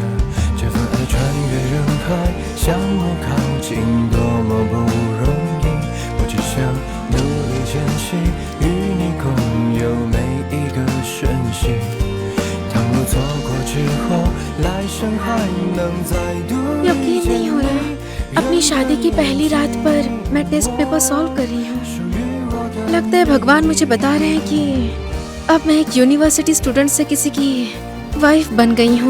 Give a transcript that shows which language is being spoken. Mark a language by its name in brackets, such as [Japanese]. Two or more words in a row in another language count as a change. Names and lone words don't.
[Chinese] 这份爱穿越人海，向我靠近，多么不容易。我只想努力前行，与你共有每一个瞬息。倘若错过之后，来生还能再度遇 [Hindi] यकीन [Chinese] 见 [Hindi] नहीं हो [Chinese] 你。 [Hindi] रहा, अपनी शादी की पहली रात पर मैं [English] test paper solve [Hindi] कर रही हूँ। [Chinese] 属于我的 [Hindi] लगता है भगवान मुझे बता रहे हैं कि अब मैं एक [English] university student [Hindi] से किसी की वाइफ बन गई हूँ।